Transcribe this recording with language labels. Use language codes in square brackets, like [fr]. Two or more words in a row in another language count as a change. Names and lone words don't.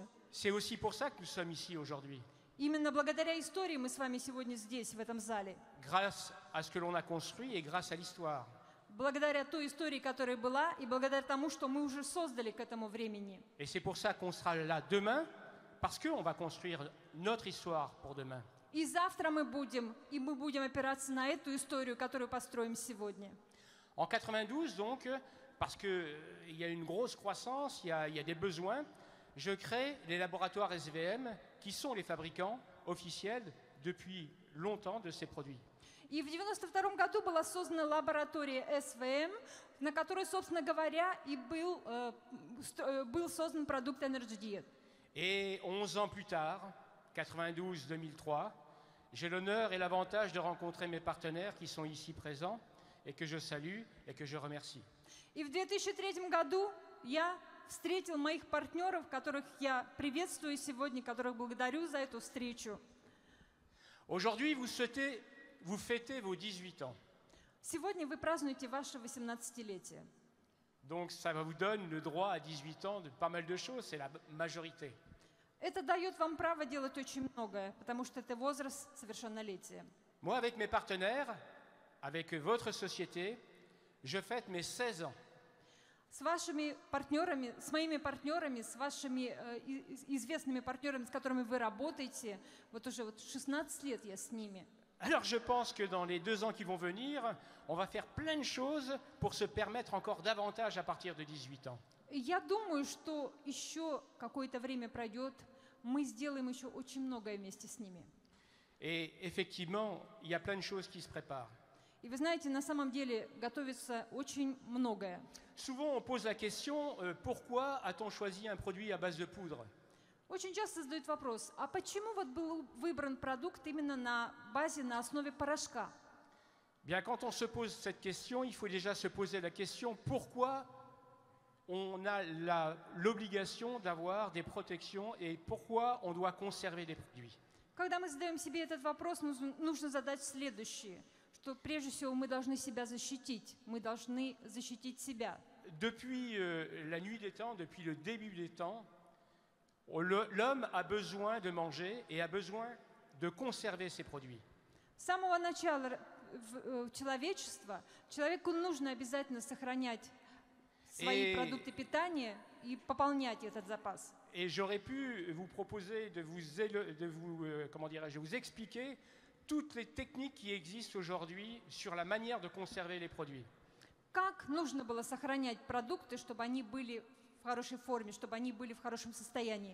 [fr] C'est aussi pour ça que nous sommes ici aujourd'hui, [ru] Именно благодаря истории мы с вами сегодня здесь, в этом зале. [fr] grâce à ce que l'on a construit et grâce à l'histoire. [ru] Благодаря той истории, которая была, и благодаря тому, что мы уже создали к этому времени. [fr] Et c'est pour ça qu'on sera là demain, parce qu'on va construire notre histoire pour demain. [ru] И завтра мы будем опираться на эту историю, которую построим сегодня. [fr] En 92, donc, parce qu'il y a une grosse croissance, il y a des besoins, je crée les laboratoires SVM, qui sont les fabricants officiels depuis longtemps de ces produits. [ru] И в 1992 году была создана лаборатория СВМ, на которой, собственно говоря, и был создан продукт Energy Diet. [fr] Et 11 ans plus tard, 92-2003, j'ai l'honneur et l'avantage de rencontrer mes partenaires qui sont ici présents et que je salue et que je remercie. [ru] И в 2003 году я встретил моих партнеров, которых я приветствую сегодня, которых благодарю за эту встречу. [fr] Aujourd'hui, vous fêtez vos 18 ans. [ru] Сегодня вы празднуете ваше 18-летие. [fr] Donc ça vous donne le droit à 18 ans de pas mal de choses, c'est la majorité. [ru] Это дает вам право делать очень многое, потому что это возраст совершеннолетия. [fr] Moi, avec mes partenaires, avec votre société, je fête mes 16 ans. [ru] С вашими партнерами, с моими партнерами, с вашими известными партнерами, с которыми вы работаете, вот уже 16 лет я с ними. [fr] Alors je pense que dans les 2 ans qui vont venir, on va faire plein de choses pour se permettre encore davantage à partir de 18 ans. [ru] Я думаю, что еще какое-то время пройдет, мы сделаем еще очень многое вместе с ними. [fr] Et effectivement, il y a plein de choses qui se préparent. [ru] И вы знаете, на самом деле готовится очень многое. [fr] Souvent, on pose la question pourquoi a-t-on choisi un produit à base de poudre? [ru] Очень часто задают вопрос, а почему вот был выбран продукт именно на базе, на основе порошка? [fr] Bien, quand on se pose cette question, il faut déjà se poser la question pourquoi on a l'obligation d'avoir des protections et pourquoi on doit conserver les produits. [ru] Когда мы задаем себе этот вопрос, нужно задать следующее, что прежде всего мы должны себя защитить, мы должны защитить себя. [fr] Depuis la nuit des temps, depuis le début des temps, l'homme a besoin de manger et a besoin de conserver ses produits. [ru] С самого начала человечества человеку нужно обязательно сохранять свои продукты питания и пополнять этот запас. [fr] Et j'aurais pu vous proposer de vous expliquer toutes les techniques qui existent aujourd'hui sur la manière de conserver les produits. [ru] Как нужно было сохранять продукты, чтобы они были в хорошей форме, чтобы они были в хорошем состоянии?